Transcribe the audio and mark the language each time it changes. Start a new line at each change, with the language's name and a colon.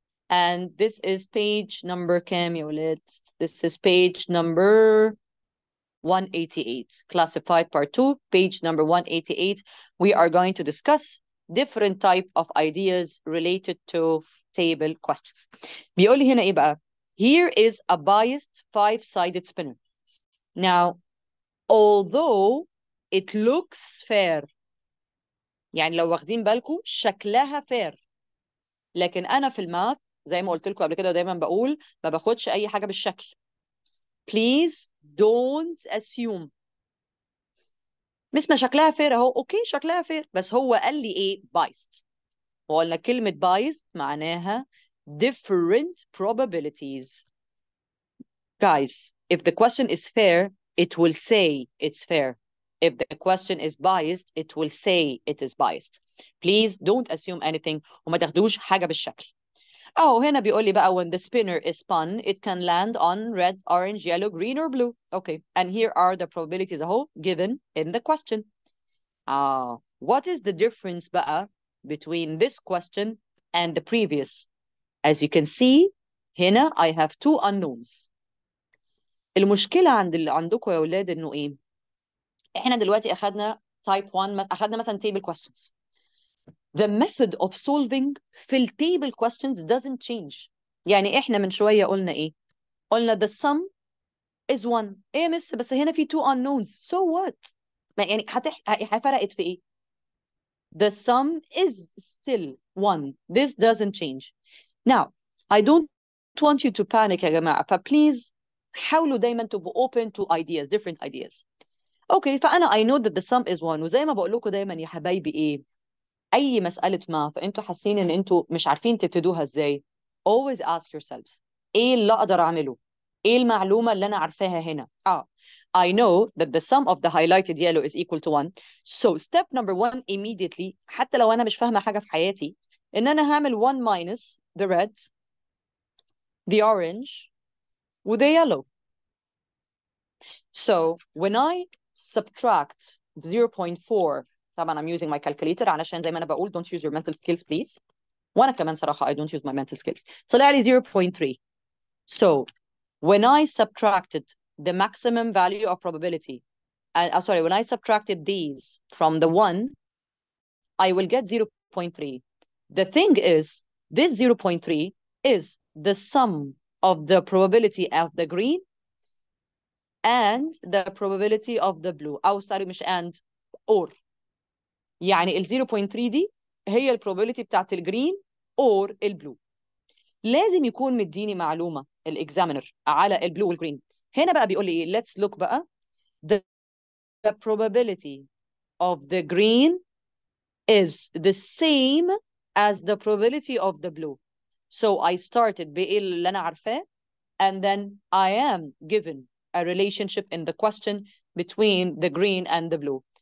English: And this is page number
Arabic: كام يا ولاد؟
English: This is page number 188, classified part 2, page number 188. We are going to discuss different type of ideas related to table questions.
Arabic: بيقول لي هنا ايه بقى؟
English: Here is a biased five-sided spinner. Now, although it looks fair،
Arabic: يعني لو واخدين بالكم شكلها fair، لكن انا في الماث زي ما قلت لكم قبل كده ودايما بقول ما باخدش اي حاجه بالشكل.
English: Please don't assume.
Arabic: ما شكلها فير اهو، اوكي شكلها فير، بس هو قال لي ايه؟ biased. وقلنا كلمة biased معناها
English: different probabilities. Guys, if the question is fair, it will say it's fair. If the question is biased, it will say it is biased. Please don't assume anything
Arabic: وما تاخدوش حاجة بالشكل. هنا بيقول لي بقى
English: when the spinner is spun, it can land on red, orange, yellow, green, or blue. Okay, and here are the probabilities أهو given in the question. What is the difference بقى between this question and the previous? As you can see, هنا I have two unknowns.
Arabic: المشكلة عندكم يا أولاد إنه إيه؟ إحنا دلوقتي أخدنا type 1 أخدنا مثلا table questions.
English: The method of solving في ال table questions doesn't change.
Arabic: يعني إحنا من شوية قلنا إيه؟ قلنا
English: the sum is 1.
Arabic: إيه يا مس بس هنا في
English: two unknowns. So what؟
Arabic: ما يعني فرقت في إيه؟
English: The sum is still 1. This doesn't change. Now, I don't want you to panic يا جماعة.
Arabic: فبليز حاولوا دايما تبقوا
English: open to ideas, different ideas. Okay, فأنا I know that the sum is 1.
Arabic: وزي ما بقول لكم دايما يا حبايبي إيه؟ أي مسألة ما فأنتوا حاسين إن أنتوا مش عارفين تبتدوها إزاي.
English: Always ask yourselves.
Arabic: إيه اللي أقدر أعمله؟ إيه المعلومة اللي أنا عارفاها هنا؟
English: I know that the sum of the highlighted yellow is equal to 1. So step number 1 immediately,
Arabic: حتى لو أنا مش فاهمة حاجة في حياتي، إن أنا هعمل
English: 1 minus the red, the orange, with the yellow. So when I subtract 0.4, طبعا I'm using my calculator
Arabic: علشان زي ما أنا بقول
English: don't use your mental skills please.
Arabic: وأنا كمان صراحة
English: I don't use my mental skills.
Arabic: طلع لي 0.3.
English: So when I subtracted the maximum value of probability, sorry, when I subtracted these from the 1, I will get 0.3. The thing is, this 0.3 is the sum of the probability of the green and the probability of the blue.
Arabic: أو sorry مش and, or. يعني ال 0.3 دي هي ال probability بتاعت الجرين or البلو. لازم يكون مديني معلومة الاكزامينر على البلو والجرين. هنا بقى بيقول لي ايه؟
English: let's look
Arabic: بقى.
English: The probability of the green is the same as the probability of the blue. So I started
Arabic: بإيه اللي أنا عارفاه,
English: and then I am given a relationship in the question between the green and the blue.